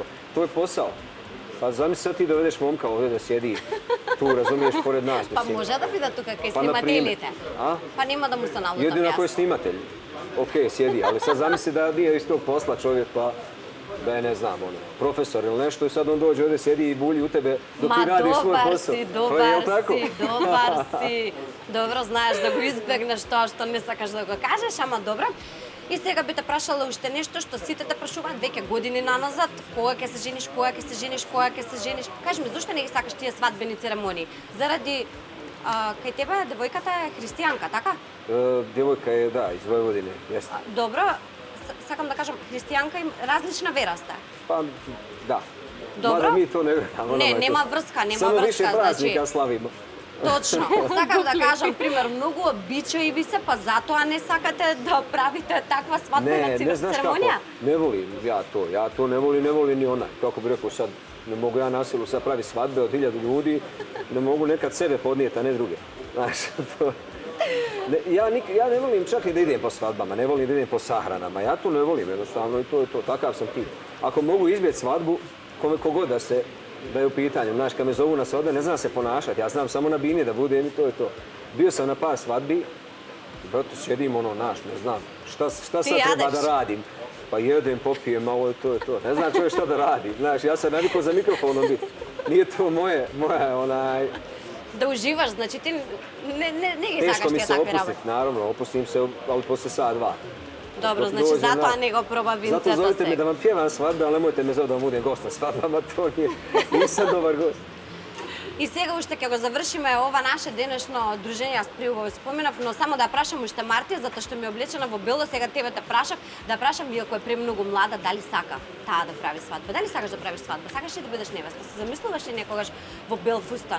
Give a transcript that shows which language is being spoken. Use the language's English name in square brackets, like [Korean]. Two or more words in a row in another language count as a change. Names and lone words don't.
[Bosnian] To je posao. Pa zamisli sad ti dovedeš momka ovdje da sjedi tu, razumiješ, pored nas, [Macedonian] Па [Bosnian] mislim. [Macedonian] може да биде тука кај [Bosnian] Pa, na primjer. [Macedonian] снимателите. [Bosnian] A? [Macedonian] Па нема да му се налутам [Bosnian] Jedino ako je [Macedonian] јас. [Bosnian] snimatelj. Ok, sjedi, ali sad zamisli da nije iz tog posla čovjek, pa da je, ne znam, ono, profesor ili nešto i sad on dođe ovdje, sjedi i bulji u tebe dok ti [Macedonian] Ма [Bosnian] radiš svoj [Macedonian] добар [Bosnian] posao. [Macedonian] си, [Bosnian] Pa jel [Macedonian] добар [Bosnian] tako? [Macedonian] си, добар си. Добро знаеш да го избегнеш тоа што не сакаш да го кажеш, ама добро. И сега би те прашала уште нешто што сите те прашуваат веќе години наназад. Кога ќе се жениш, кога ќе се жениш, кога ќе се жениш. Кажи ми, зошто не ги сакаш тие свадбени церемонии? Заради кај тебе девојката е христијанка, така? [Bosnian] Djevojka je, da, iz Vojvodine, jeste. [Macedonian] Добро, сакам да кажам, христијанка им различна вера сте. [Bosnian] Pa, da. Dobro. Mada mi to ne gledamo. [Macedonian] Не, [Bosnian] nama je [Macedonian] нема [Bosnian] to- [Macedonian] врска, нема [Bosnian] Samo više [Macedonian] врска, [Bosnian] praznika [Macedonian] значи. [Bosnian] slavimo. [Macedonian] Точно. Сакам да кажам, пример, многу обичаи ви се, па затоа не сакате да правите таква свадбена [Bosnian] Ne, ne znaš kako, [Macedonian] церемонија? [Bosnian] ne volim ja to ne volim ni onaj. Kako bi rekao sad, ne mogu ja na silu sad pravi svadbe od 1000 ljudi, ne mogu nekad sebe podnijeti, a ne druge. Znaš, to... Ja ne volim čak i da idem po svadbama, ne volim da idem po sahranama, ja to ne volim jednostavno i to je to, takav sam tip. Ako mogu izbjeći svadbu, kogod da je u pitanju, znaš, kad me zovu na svadbe, ne znam se ponašati, ja znam samo na bini da budem i to je to. Bio sam na par svadbi, brate, sjedim ono, naš, ne znam, šta sad treba [Macedonian] jadeš? [Bosnian] da radim. Pa jedem, popijem, malo to je to. Ne znam čovjek šta da radi, znaš, ja sam navikao za mikrofonom biti. Nije to moja onaj... [Macedonian] Да уживаш, значи ти не ги [Bosnian] Teško [Macedonian] сакаш [Bosnian] mi [Macedonian] тие [Bosnian] se [Macedonian] такви работи. [Bosnian] opustiti, naravno, opustim se, ali poslije sat, dva. [Macedonian] Добро, [Bosnian] Dok [Macedonian] значи [Bosnian] dođe [Macedonian] затоа [Bosnian] na- [Macedonian] не го проба [Bosnian] Zato [Macedonian] винцето [Bosnian] zovite me [Macedonian] се. [Bosnian] da vam pjevam svadbe, ali nemojte me zoviti da vam budem gost na svadbama, to nisam dobar gost. [Macedonian] И сега уште ќе го завршиме ова наше денешно дружење, јас при го споменав, но само да прашам уште Мартија, затоа што ми е облечена во бело, сега тебе те прашав, да прашам вие кој е премногу млада, дали сака таа да прави свадба? Дали сакаш да правиш свадба? Сакаш ли да бидеш невеста? Се замислуваш ли некогаш во бел фустан?